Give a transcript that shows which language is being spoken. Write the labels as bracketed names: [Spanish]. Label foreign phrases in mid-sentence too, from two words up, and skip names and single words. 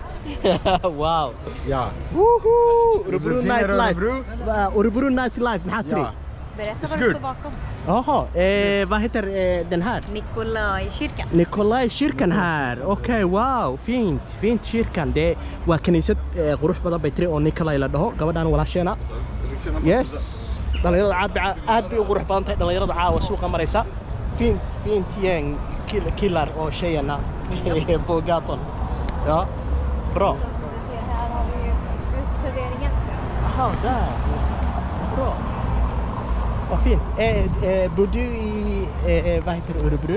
[Swedish] Wow. ja. Woho! Du Örebro finner nightlife. Örebro? [Somali] Örebro nightlife, maxad tri. [Swedish] Ja. Berätta [English] It's [Swedish] vad det [English] good. [Swedish] står bakom. Jaha, vad heter den här? Nikolajkyrkan. Nikolajkyrkan här. Okej, wow, fint kyrkan. [Somali] Det waa kaniisad qurux badan bay tiri oo Nikolaj la dhaho, gabadhan walaasheena. [English] Yes. [Somali] Dhalinyarada aad bay u qurux badan tahay, dhalinyarada caawa suuqa maraysa. [Swedish] Fint gäng killar och tjejerna på gatan. Ja, bra. Här har vi ju uteserveringen. Jaha, där. Bra. Vad fint. Bor du i, vad heter det, Örebro?